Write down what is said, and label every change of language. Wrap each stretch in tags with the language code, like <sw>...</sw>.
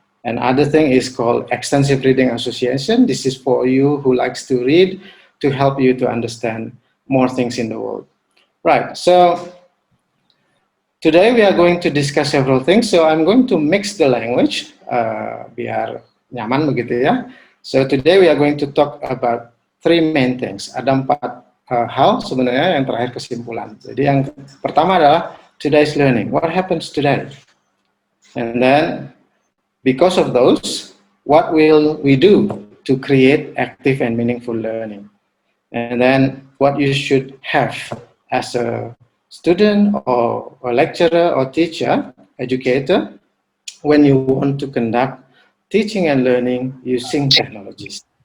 <en>And other thing is called Extensive Reading Association. This is for you who likes to read, to help you to understand more things in the world. Right, so today we are going to discuss several things. So I'm going to mix the language,</en> <id>biar nyaman begitu ya.</id> <en>So today we are going to talk about 3 main things.</en> <id>Ada 4 hal sebenarnya yang terakhir kesimpulan. Jadi yang pertama adalah</id> <en>today's learning. What happens today? And then because of those, what will we do to create active and meaningful learning? And then what you should have as a student or a lecturer or teacher, educator, when you want to conduct teaching and learning using technologies.</en>